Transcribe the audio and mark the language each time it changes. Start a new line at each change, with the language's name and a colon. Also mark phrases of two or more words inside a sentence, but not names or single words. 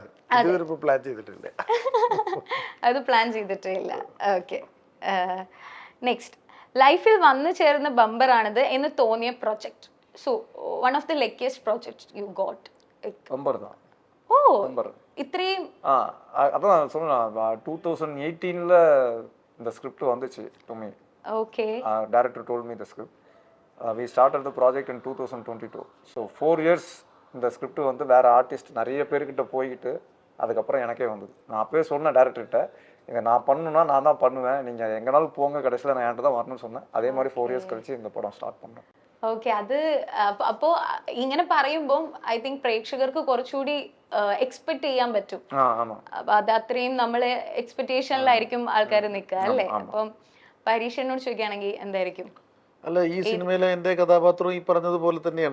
Malayalam: ഇതുവരെ പ്ലാൻ ചെയ്തിട്ടില്ല. അത് പ്ലാൻ ചെയ്തിട്ടേ ഇല്ല.
English: okay, next.
Malayalam: ലൈഫിൽ വന്നു ചേർന്ന ബമ്പർ ആണിത് എന്ന് തോന്നിയ പ്രോജക്ട്.
English: so one of the luckiest project you got?
Tamil: ബമ്പർ தான்.
Malayalam: ഓ, ബമ്പർ ഇത്രയും.
Tamil: அதான் சொன்னேன், 2018ல இந்த ஸ்கிரிப்ட் வந்துச்சு
English: to me.
Tamil: ஓகே,
English: டைரக்டர் told me the script. We started the project in 2022.
Tamil: So 4 years இந்த ஸ்கிரிப்ட் வந்து வேற ஆர்டிஸ்ட் நிறைய பேர்கிட்ட போய்கிட்டு அதுக்கப்புறம் எனக்கே வந்தது. நான் அப்பவே சொன்னேன் டேரக்டர்கிட்ட, இதை நான் பண்ணணும்னா நான் தான் பண்ணுவேன், நீங்கள் எங்கேனாலும் போங்க, கடைசியில் நான் என்கிட்ட தான் வரணும்னு சொன்னேன். அதே மாதிரி 4 years கழிச்சு இந்த படம் ஸ்டார்ட் பண்ணேன்.
Malayalam: ഓക്കെ, അത് അപ്പോ ഇങ്ങനെ പറയുമ്പോൾ
English: I think
Malayalam: പ്രേക്ഷകർക്ക് കുറച്ചുകൂടി എക്സ്പെക്ട് ചെയ്യാൻ പറ്റും. അപ്പൊ അത് അത്രയും നമ്മളെ എക്സ്പെക്ടേഷനിലായിരിക്കും ആൾക്കാർ നിൽക്കുക അല്ലേ? അപ്പം പരീക്ഷനോട് ചോദിക്കുകയാണെങ്കിൽ എന്തായിരിക്കും? അല്ല, ഈ സിനിമയിലെ എൻ്റെ കഥാപാത്രവും ഈ പറഞ്ഞതുപോലെ തന്നെയാണ്.